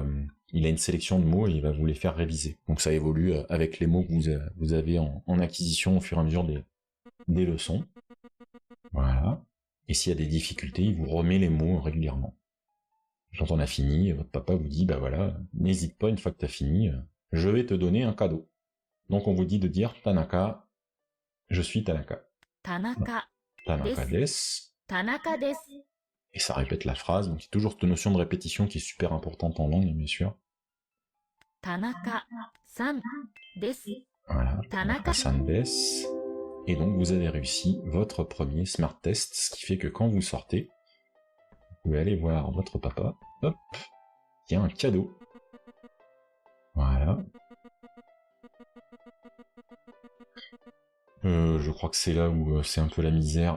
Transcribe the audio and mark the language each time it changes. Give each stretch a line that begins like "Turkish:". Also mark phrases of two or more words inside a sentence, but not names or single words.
French: il a une sélection de mots et il va vous les faire réviser. Donc ça évolue avec les mots que vous avez en acquisition au fur et à mesure des leçons. Voilà. Et s'il y a des difficultés, il vous remet les mots régulièrement. Quand on a fini, votre papa vous dit, bah voilà, n'hésite pas, une fois que tu as fini, je vais te donner un cadeau. Donc on vous dit de dire Tanaka, je suis Tanaka. Tanaka.
Japanese: 田中です. 田中です.
French: Et ça répète la phrase, donc il y a toujours cette notion de répétition qui est super importante en langue, bien sûr.
Japanese: 田中さんです.
French: Voilà, Tanaka.
Japanese: Sandes.
French: Et donc vous avez réussi votre premier smart test, ce qui fait que quand vous sortez, vous pouvez aller voir votre papa. Hop, il y a un cadeau. Voilà. Je crois que c'est là où c'est un peu la misère.